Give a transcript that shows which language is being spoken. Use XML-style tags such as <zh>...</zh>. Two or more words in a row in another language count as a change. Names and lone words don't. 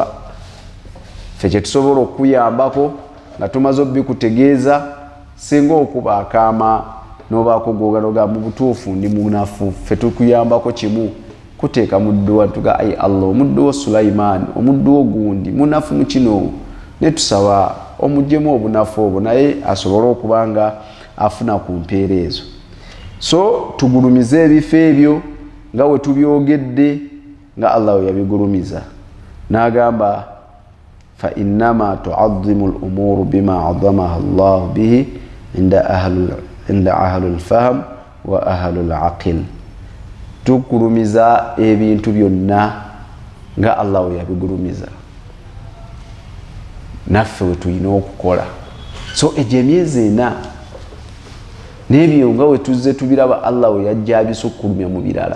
<lg>Ffe kye tusobola okuyambako nga tumaze obikutegeeza, singa okuba akaama n'obaako gwoganoga mu butuufu ndi munafu, ffe tukuyambako kimu kuteeka mu dduwa, tuga ayi Allah, omuddu wo Sulaiman, omuddu wo gundi munafu mu kino, ne tusaba omuggyemu obunafu obwo naye asobole okuba nga afuna ku mpeera ezo. So tugulumize ebifo ebyo nga we tubyogedde nga Allah yabigulumiza. N'agamba</lg> <ar>فإنما تعظم الأمور بما عظمها الله به عند أهل الفهم وأهل العقل.</ar> <lg>Tukulumiza ebintu byonna nga Allah yabigulumiza, naffe we tulina okukola. So egyo emyezi ena n'ebyo nga we tuzze tubiraba Allah we yajja abisukkulumya mu birala.</lg>